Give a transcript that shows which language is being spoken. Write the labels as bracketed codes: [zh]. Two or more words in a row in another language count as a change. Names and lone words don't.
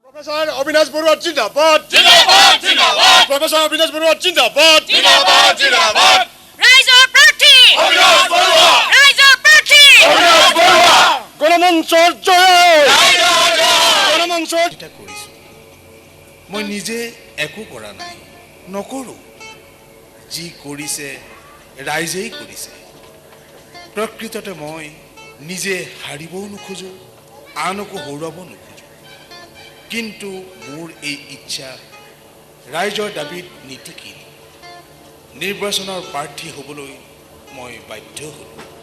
[as] Professor Avinash Barua Jindabad! জিন্দাবাদ! জিন্দাবাদ! Professor Avinash Barua Jindabad! জিন্দাবাদ! জিন্দাবাদ! [en] Rise up, Prati! [as] Avinash Barua! [en] Rise up, Prati! [as] Avinash Barua! গণমঞ্চৰ জয়! Ganamanchor! এটা কৰিছো মই নিজে একো কৰা নাই নকৰো যি কৰিছে ৰাইজেই কৰিছে প্ৰকৃততে মই নিজে হাৰিবও নোখোজো আনকো হৰুৱাব নোখোজো কিন্তু মোৰ এই ইচ্ছা ৰাইজৰ দাবীত নীতিকিল নিৰ্বাচনৰ প্ৰাৰ্থী হ'বলৈ মই বাধ্য হ'লো